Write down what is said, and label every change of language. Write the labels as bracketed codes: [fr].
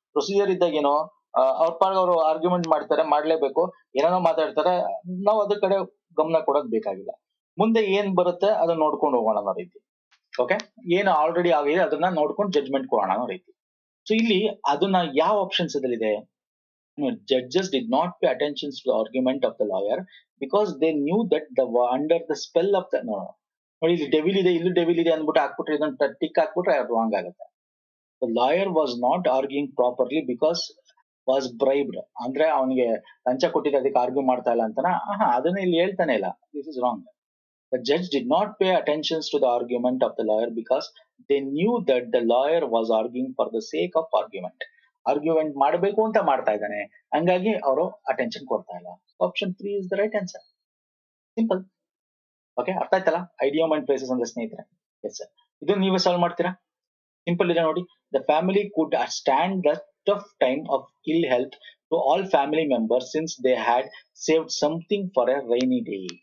[kn] Procedure ಇದ್ದಾಗ ಏನೋ ಅವ್ರ ಪಾರ್ಗ ಅವರು ಆರ್ಗ್ಯುಮೆಂಟ್ ಮಾಡ್ತಾರೆ, ಮಾಡ್ಲೇಬೇಕು. ಏನೇನೋ ಮಾತಾಡ್ತಾರೆ, ನಾವು ಅದ್ರ ಕಡೆ ಗಮನ ಕೊಡೋದ್ ಬೇಕಾಗಿಲ್ಲ. ಮುಂದೆ ಏನ್ ಬರುತ್ತೆ ಅದನ್ನ ನೋಡ್ಕೊಂಡು ಹೋಗೋಣ ಅನ್ನೋ ರೀತಿ. ಓಕೆ, ಏನು ಆಲ್ರೆಡಿ ಆಗಿದೆ ಅದನ್ನ ನೋಡ್ಕೊಂಡು ಜಡ್ಜ್ಮೆಂಟ್ ಕೊಡೋಣ ಅನ್ನೋ ರೀತಿ. ಸೊ ಇಲ್ಲಿ ಅದನ್ನ ಯಾವ ಆಪ್ಷನ್ಸ್ ಇದೆ? [en] Judges did not pay attention to the argument of the lawyer because they knew that the under the spell of the no. [kn] ನೋಡಿ, ಇಲ್ಲಿ ಡೆವಿಲ್ ಇದೆ, ಇಲ್ಲೂ ಡೆವಿಲ್ ಇದೆ ಅಂದ್ಬಿಟ್ಟು ಹಾಕ್ಬಿಟ್ರೆ, ಇದನ್ನ ಟಿಕ್ ಹಾಕ್ಬಿಟ್ರೆ ಅದು ರಾಂಗ್ ಆಗುತ್ತೆ. [en] The lawyer was not arguing properly because was bribed. [kn] ಅಂದ್ರೆ ಅವನಿಗೆ ಲಂಚ ಕೊಟ್ಟಿದ್ದ, ಅದಕ್ಕೆ ಆರ್ಗ್ಯೂ ಮಾಡ್ತಾ ಇಲ್ಲ ಅಂತನಾ? ಅದನ್ನ ಇಲ್ಲಿ ಹೇಳ್ತಾನೆ ಇಲ್ಲ. [en] This is wrong. The judge did not pay attention to the argument of the lawyer because they knew that the lawyer was arguing for the sake of argument. [kn] Argument ಮಾಡಬೇಕು ಅಂತ ಮಾಡ್ತಾ ಇದ್ದಾನೆ, ಹಂಗಾಗಿ ಅವರು ಅಟೆನ್ಷನ್ ಕೊಡ್ತಾ ಇಲ್ಲ. [en] Option 3 is the right answer. [kn] Simple. Okay, ಅರ್ಥ ಆಯ್ತಲ್ಲ ಐಡಿಯಮ್ ಅಂಡ್ ಪ್ಲೇಸಸ್ ಅಂದ್ರೆ ಸ್ನೇಹಿತರೆ? Yes sir. ಇದು ನೀವೇ ಸಾಲ್ವ್ ಮಾಡ್ತೀರಾ? ಸಿಂಪಲ್ ಇದೆ ನೋಡಿ. [en] The family could stand the tough time of ill health to all family members since they had saved something for a rainy day.